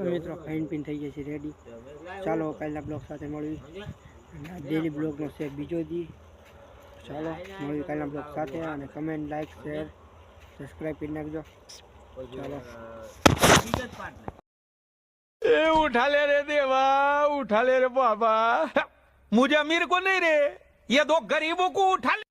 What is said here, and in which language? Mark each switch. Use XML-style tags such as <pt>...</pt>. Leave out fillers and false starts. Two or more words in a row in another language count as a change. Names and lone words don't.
<gu>મિત્રો ખાઈને પીને થઈ ગયા છે રેડી. ચાલો કાલના બ્લોગ સાથે મળવી. ડેલી બ્લોગનો છે બીજો દી. ચાલો મળવી કાલના બ્લોગ સાથે અને</gu> <en>comment like share subscribe</en> <gu>કરી નાખજો. ચાલો</gu> <hi>उठा ले रे देवा, उठा ले रे बाबा, मुझे अमीर को नहीं रे, ये दो गरीबों को उठा ले।</hi>